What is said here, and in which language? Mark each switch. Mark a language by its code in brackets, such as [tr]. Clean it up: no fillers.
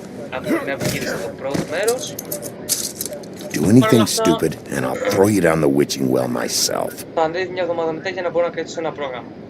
[el] Από την επιχείρηση το πρώτο μέρος. [en] Do anything stupid and I'll throw you down the witching well myself. [el] Θα ανέβει μια εβδομάδα μετά για να μπορώ να κρατήσω ένα πρόγραμμα.